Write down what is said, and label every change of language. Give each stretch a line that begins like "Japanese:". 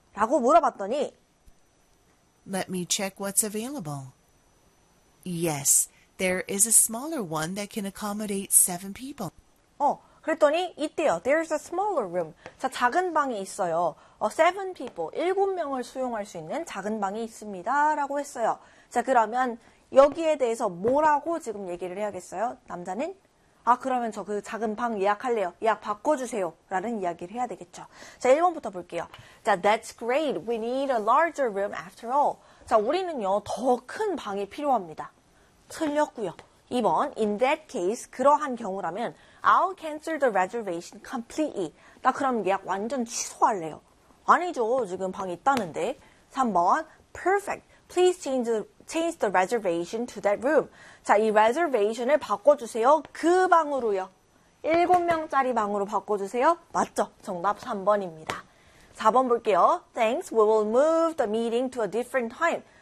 Korean: 라고 물어봤더니
English: Let me check what's available. Yes, there is a smaller one that can accommodate 7 people.
Korean: 그랬더니 있대요.
English: There's a smaller room.
Korean: 자, 작은 방이 있어요.
English: 7 people,
Korean: 7명을 수용할 수 있는 작은 방이 있습니다. 라고 했어요. 자, 그러면 여기에 대해서 뭐라고 지금 얘기를 해야겠어요? 남자는? 아, 그러면 저 그 작은 방 예약할래요. 예약 바꿔주세요. 라는 이야기를 해야 되겠죠.
English: 자,
Korean: 1번부터 볼게요.
English: 자, That's great. We need a larger room after all. 자,
Korean: 우리는요. 더 큰 방이 필요합니다. 틀렸고요.
English: 2번, In that case,
Korean: 그러한 경우라면
English: I'll cancel the reservation completely.
Korean: 나 그럼 예약 완전 취소할래요. 아니죠. 지금 방 있다는데. 3번, Perfect.
English: Please change the reservation to that room. 자,
Korean: 이 reservation을 바꿔주세요. 그 방으로요. 7명짜리 방으로 바꿔주세요. 맞죠? 정답 3번입니다. 4번 볼게요. Thanks.
English: We will move the meeting to a different time.